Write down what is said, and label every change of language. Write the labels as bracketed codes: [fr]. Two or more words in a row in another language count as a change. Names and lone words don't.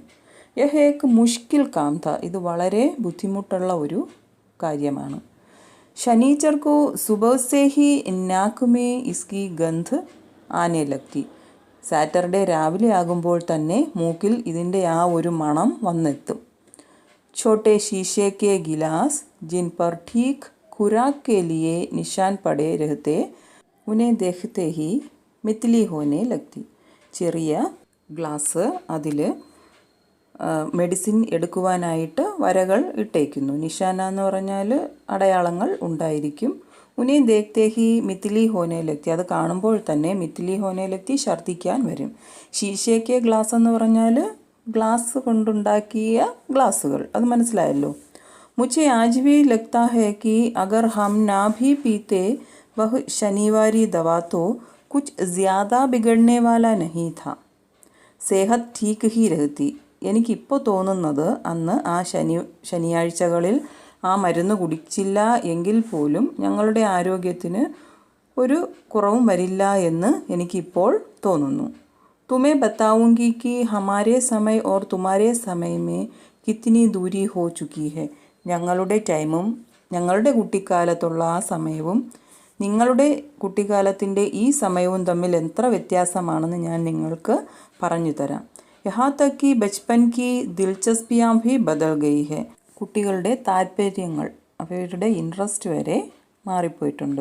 [hi] यह एक मुश्किल काम था. [ml] ഇത് വളരെ ബുദ്ധിമുട്ടുള്ള ഒരു കാര്യമാണ്. [hi] शनीचर को सुबह से ही नाक में इसकी गंध आने लगती. [ml] സാറ്റർഡേ രാവിലെ ആകുമ്പോൾ തന്നെ മൂക്കിൽ ഇതിൻ്റെ ആ ഒരു മണം വന്നെത്തും. [hi] छोटे शीशे के गिलास जिन पर ठीक खुराक के लिए निशान पड़े रहते उन्हें देखते ही मितली होने लगती. [ml] ചെറിയ ഗ്ലാസ്, അതിൽ മെഡിസിൻ എടുക്കുവാനായിട്ട് വരകൾ ഇട്ടേക്കുന്നു. നിഷാന എന്ന് പറഞ്ഞാൽ അടയാളങ്ങൾ ഉണ്ടായിരിക്കും. [hi] उन्हें देखते ही मितली होने लगती. [ml] അത് കാണുമ്പോൾ തന്നെ [hi] मितली होने लगती, [ml] ഛർദ്ദിക്കാൻ വരും. ശീശയ്ക്ക് ഗ്ലാസ് എന്ന് പറഞ്ഞാൽ ഗ്ലാസ് കൊണ്ടുണ്ടാക്കിയ ഗ്ലാസ്സുകൾ, അത് മനസ്സിലായല്ലോ. [hi] മുझे आज भी लगता है कि अगर हम ना भी पीते वह शनिवारी दवा तो कुछ ज़्यादा बिगड़ने वाला नहीं था, सेहत ठीक ही रहती. [ml] എനിക്കിപ്പോൾ തോന്നുന്നത് അന്ന് ആ ശനിയാഴ്ചകളിൽ ആ മരുന്ന് കുടിച്ചില്ല എങ്കിൽ പോലും ഞങ്ങളുടെ ആരോഗ്യത്തിന് ഒരു കുറവും വരില്ല എന്ന് എനിക്കിപ്പോൾ തോന്നുന്നു. [hi] तुम्हें बताऊंगी कि हमारे समय और तुम्हारे समय में कितनी दूरी हो चुकी है. [ml] ഞങ്ങളുടെ ടൈമും ഞങ്ങളുടെ കുട്ടിക്കാലത്തുള്ള ആ സമയവും നിങ്ങളുടെ കുട്ടിക്കാലത്തിൻ്റെ ഈ സമയവും തമ്മിൽ എത്ര വ്യത്യാസമാണെന്ന് ഞാൻ നിങ്ങൾക്ക് പറഞ്ഞു തരാം. [hi] यहाँ तक कि बचपन की दिलचस्पियाँ भी बदल गई है. [ml] കുട്ടികളുടെ താല്പര്യങ്ങൾ, അവരുടെ ഇൻട്രസ്റ്റ് വരെ മാറിപ്പോയിട്ടുണ്ട്.